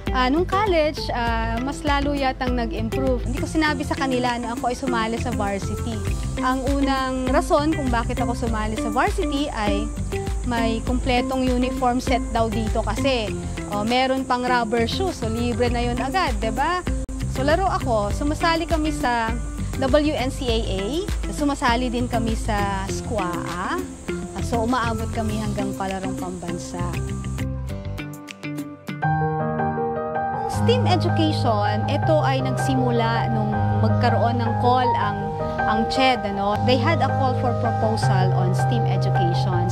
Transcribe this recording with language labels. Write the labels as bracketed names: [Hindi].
[Filipino] Nung college, mas lalo yatang nag-improve. Hindi ko sinabi sa kanila na ako ay sumali sa varsity. Ang unang rason kung bakit ako sumali sa varsity ay may kumpletong uniform set daw dito kasi meron pang rubber shoes, so libre na yun agad, diba? So laro ako, sumasali kami sa WNCAA, sumasali din kami sa SQAA, so umaabot kami hanggang palarong pambansa. STEAM education, ito ay nagsimula nung magkaroon ng call ang CHED. [English] They had a call for proposal on STEAM education.